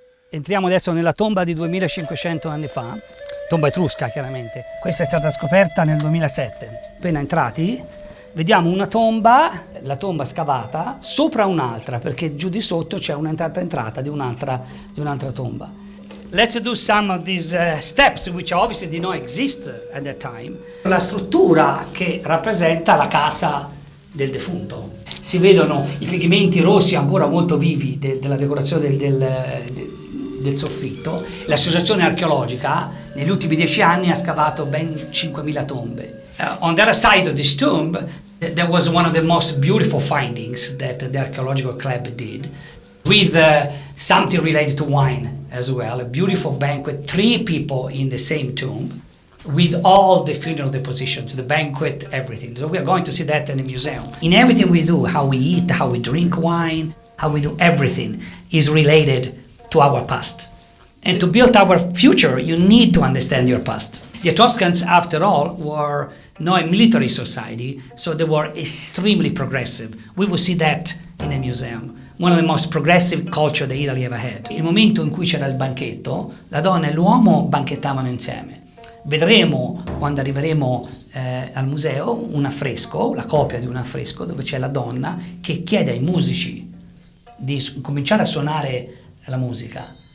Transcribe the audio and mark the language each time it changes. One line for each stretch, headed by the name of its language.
Italian: Entriamo adesso nella tomba di 2500 anni fa, tomba etrusca chiaramente. Questa è stata scoperta nel 2007. Appena entrati vediamo una tomba, la tomba scavata, sopra un'altra, perché giù di sotto c'è un'entrata di un'altra tomba.
English: Let's do some of these steps which obviously did not exist at that time.
Italian: La struttura che rappresenta la casa del defunto. Si vedono i pigmenti rossi ancora molto vivi della decorazione del soffitto. L'associazione archeologica negli ultimi 10 anni ha scavato ben 5.000 tombe.
English: On the other side of this tomb, there was one of the most beautiful findings that the archaeological club did, with something related to wine as well. A beautiful banquet, 3 people in the same tomb, with all the funeral depositions, the banquet, everything. So we are going to see that in the museum. In everything we do, how we eat, how we drink wine, how we do everything is related to our past. And to build our future, you need to understand your past. The Etruscans, after all, were not a military society, so they were extremely progressive. We will see that in the museum. One of the most progressive culture that Italy ever had.
Italian: Il momento in cui c'era il banchetto, la donna e l'uomo banchettavano insieme. Vedremo, quando arriveremo al museo, un affresco, la copia di un affresco, dove c'è la donna che chiede ai musici di cominciare a suonare la musica.